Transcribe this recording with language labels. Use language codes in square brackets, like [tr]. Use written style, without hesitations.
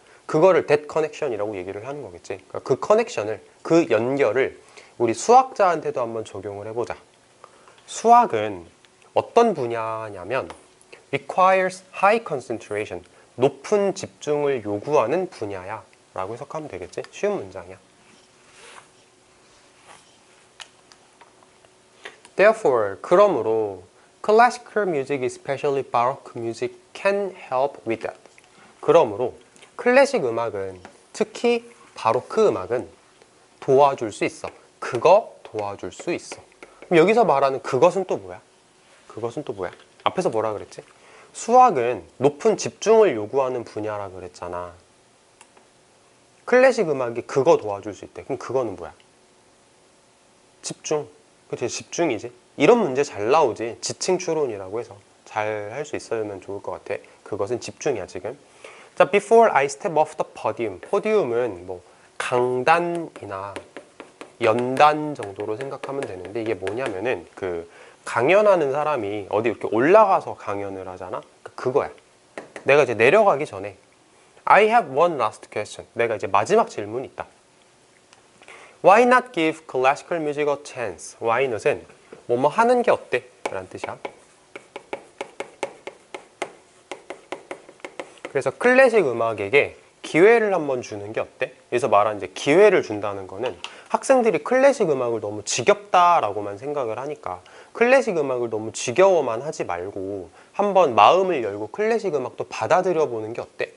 [ko] 그거를 [en] that connection [ko] 이라고 얘기를 하는 거겠지. 그러니까 그 커넥션을, 그 연결을 우리 수학자한테도 한번 적용을 해보자. 수학은 어떤 분야냐면 [en] requires high concentration, [ko] 높은 집중을 요구하는 분야야 라고 해석하면 되겠지. 쉬운 문장이야. [en] Therefore, [ko] 그러므로 [en] classical music, especially baroque music, can help with that. [ko] 그러므로 클래식 음악은, 특히 바로크 음악은 도와줄 수 있어. 그거 도와줄 수 있어. 그럼 여기서 말하는 그것은 또 뭐야? 그것은 또 뭐야? 앞에서 뭐라 그랬지? 수학은 높은 집중을 요구하는 분야라 그랬잖아. 클래식 음악이 그거 도와줄 수 있대. 그럼 그거는 뭐야? 집중. 그치, 집중이지. 이런 문제 잘 나오지. 지층 추론이라고 해서 잘 할 수 있으면 좋을 것 같아. 그것은 집중이야 지금. 자, [en] before I step off the podium. [ko] 포디움은 뭐 강단이나 연단 정도로 생각하면 되는데, 이게 뭐냐면은 그 강연하는 사람이 어디 이렇게 올라가서 강연을 하잖아. 그거야. 내가 이제 내려가기 전에 [en] I have one last question. [ko] 내가 이제 마지막 질문이 있다. [en] Why not give classical music a chance? Why not [ko] 은 뭐뭐 하는 게 어때? 라는 뜻이야. 그래서 클래식 음악에게 기회를 한번 주는 게 어때? 여기서 말하는 이제 기회를 준다는 거는 학생들이 클래식 음악을 너무 지겹다라고만 생각을 하니까 클래식 음악을 너무 지겨워만 하지 말고 한번 마음을 열고 클래식 음악도 받아들여 보는 게 어때?